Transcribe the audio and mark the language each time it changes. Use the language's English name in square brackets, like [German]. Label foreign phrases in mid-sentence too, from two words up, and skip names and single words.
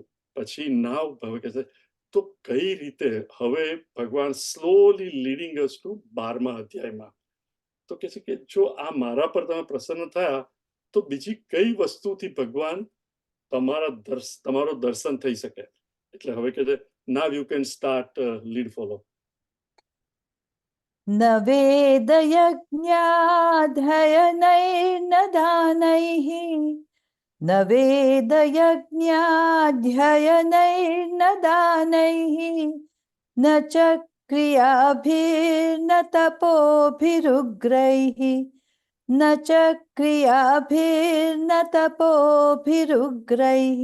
[Gujarati] પછી નાવ હવે કે છે તો કઈ રીતે હવે ભગવાન [English] slowly leading us to [Gujarati] 12મા અધ્યાયમાં. તો કે છે કે જો આ મારા પર તમે પ્રસન્ન થયા તો બીજી કઈ વસ્તુથી ભગવાન તમારો દર્શન થઈ શકે. એટલે હવે કે છે [English] now you can start lead follow. [Sanskrit] न वेदयज्ञाध्ययनैर्न दानैः न वेदयज्ञाध्ययनैर्न दानैः न च क्रियाभिर्न तपोभिरुग्रैः न च क्रियाभिर्न तपोभिरुग्रैः